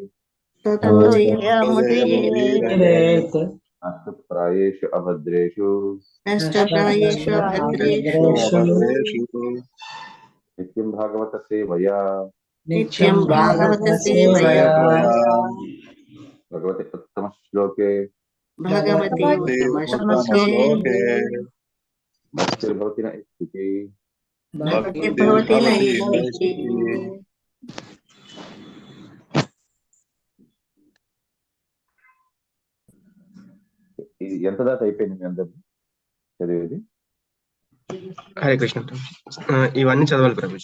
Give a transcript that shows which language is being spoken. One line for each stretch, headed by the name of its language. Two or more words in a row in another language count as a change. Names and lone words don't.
Sanskrit: अष्टप्रायेषु अभद्रेषु नित्यं भागवत सेवया भगवते उत्तम श्लोके भक्तिर्भवति न इति.
Telugu: ఎంత దాకా అయిపోయింది మీ అందరు చదివేది?
Sanskrit: హరే కృష్ణ.
Telugu: ఇవన్నీ చదవాలి ప్రభుజీ.